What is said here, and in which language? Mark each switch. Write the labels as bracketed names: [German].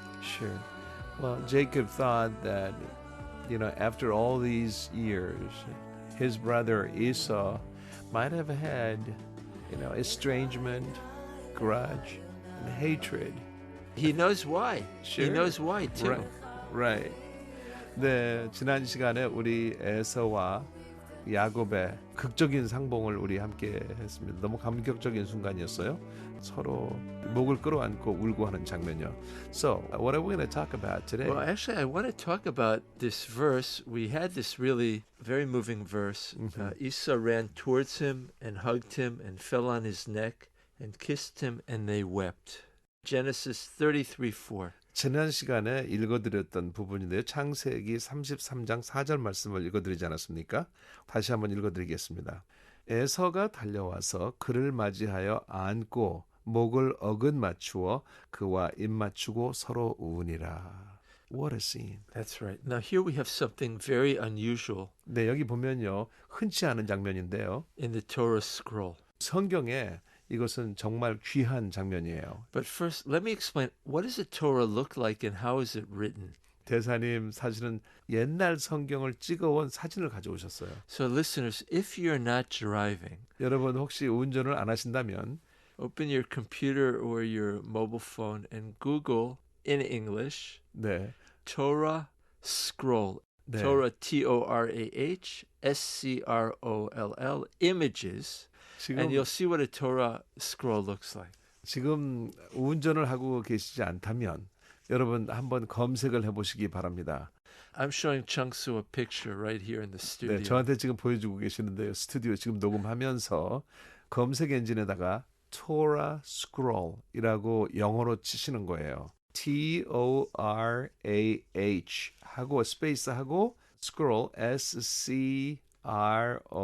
[English] Sure. Well, Jacob thought that, after all these years, his brother Esau might have had, estrangement, grudge, and hatred. He knows why. Sure. He knows why too. Right. [Korean] 네, 지난 시간에 우리 에서와 야곱의 극적인 상봉을 우리 함께 했습니다. 너무 감격적인 순간이었어요. 서로 목을 끌어안고 울고 하는 장면이요. [English] So, what are we going to talk about today? Well, actually, I want to talk about this verse. We had this really very moving verse. Esau ran towards him and hugged him and fell on his neck and kissed him and they wept. Genesis 33:4. [Korean] 지난 시간에 읽어드렸던 부분인데요. 창세기 33장 4절 말씀을 읽어드리지 않았습니까? 다시 한번 읽어드리겠습니다. 에서가 달려와서 그를 맞이하여 안고 목을 어긋 맞추어 그와 입 맞추고 서로 우으니라. [English] What a scene. That's right. Now here we have something very unusual. [Korean] 네, 여기 보면요. 흔치 않은 장면인데요. [English] In the Torah Scroll. [Korean] 성경에 이것은 정말 귀한 장면이에요. [English] But first, let me explain, what does the Torah look like and how is it written? [Korean] 대사님 사실은 옛날 성경을 찍어온 사진을 가져오셨어요. [English] So listeners, if you're not driving, [Korean] 여러분 혹시 운전을 안 하신다면 [English] open your computer or your mobile phone and Google in English, [Korean] 네. [English] Torah Scroll, [Korean] 네. [English] Torah Torah Scroll, images, and you'll see what a Torah Scroll looks like. [Korean] 지금 운전을 하고 계시지 않다면 여러분 한번 검색을 해보시기 바랍니다. [English] I'm showing Chungsu a picture right here in the studio. [Korean] 네, 저한테 지금 보여주고 계시는데요. 스튜디오 지금 녹음하면서 검색 엔진에다가 Torah Scroll이라고 영어로 치시는 거예요. Torah 하고 스페이스 하고 Scroll SCROLL.